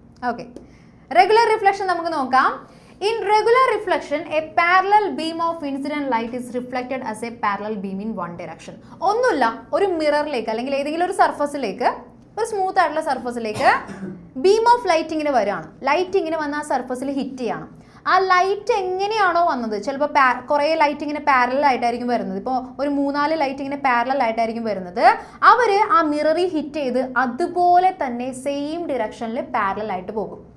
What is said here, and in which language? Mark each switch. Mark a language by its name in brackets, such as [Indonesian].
[Malayalam] Okay, regular reflection നമുക്ക് നോക്കാം. [English] In regular reflection, a parallel beam of incident light is reflected as a parallel beam in one direction. [Malayalam] ഒന്നുമില്ല, ഒരു മിററിലേക്ക് അല്ലെങ്കിൽ ഏതെങ്കിലും ഒരു സർഫസിലേക്ക്, ഒരു സ്മൂത്ത് ആയിട്ടുള്ള സർഫസിലേക്ക് ബീം ഓഫ് ലൈറ്റ് ഇങ്ങനെ വരികയാണ്. ലൈറ്റ് ഇങ്ങനെ വന്ന് ആ സർഫസിൽ ഹിറ്റ് ചെയ്യണം. ആ ലൈറ്റ് എങ്ങനെയാണോ വന്നത്, ചിലപ്പോൾ കുറേ ലൈറ്റ് ഇങ്ങനെ പാരലൽ ആയിട്ടായിരിക്കും വരുന്നത്. ഇപ്പോൾ ഒരു 3-4 ലൈറ്റ് ഇങ്ങനെ പാരലൽ ആയിട്ടായിരിക്കും വരുന്നത്. അവർ ആ മിററിൽ ഹിറ്റ് ചെയ്ത് അതുപോലെ തന്നെ സെയിം ഡിറക്ഷനിൽ പാരലൽ ആയിട്ട് പോകും.